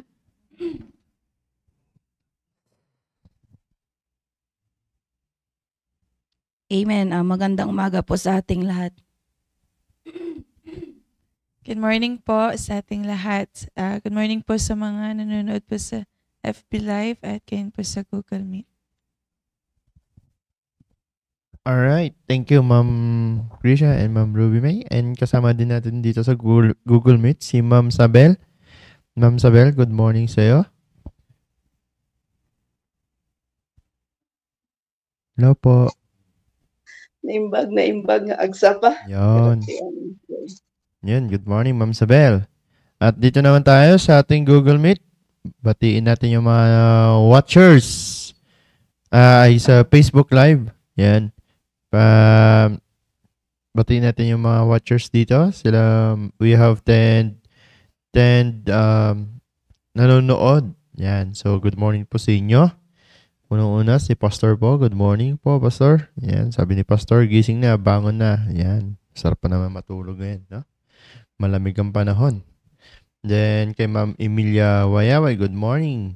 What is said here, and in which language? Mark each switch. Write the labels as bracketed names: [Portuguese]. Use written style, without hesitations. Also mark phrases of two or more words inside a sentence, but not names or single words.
[Filipino] Amen. Magandang umaga po sa ating lahat. [English] Good morning [Filipino] po sa ating lahat. [English] Good morning [Filipino] po sa mga nanonood po sa FB Live at kayo po sa Google Meet. [English] Alright. Thank you, Ma'am Krisha and Ma'am Ruby May. [Filipino] And kasama din natin dito sa Google Meet si Ma'am Sabel. Ma'am Sabel, [English] good morning [Filipino] sa iyo. Hello po. [Iloko] Naimbag nga agsa pa. [Filipino] Yon. Yun, [English] good morning, [Filipino] Ma'am Sabel. At dito naman tayo sa ating Google Meet. Batiin natin yung mga watchers ay sa Facebook Live. Yan. Batiin natin yung mga watchers dito. [English] We have 10 [Filipino] nanonood. Yan. So, [English] good morning [Filipino] po sa inyo. Unang-una, si Pastor po. [English] Good morning [Filipino] po, Pastor. Yan. Sabi ni Pastor, gising na, bangon na. Yan. Sarap pa naman matulog ngayon. No? Malamig ang panahon. Then, kay Ma'am Emilia Wayaway, [English] good morning.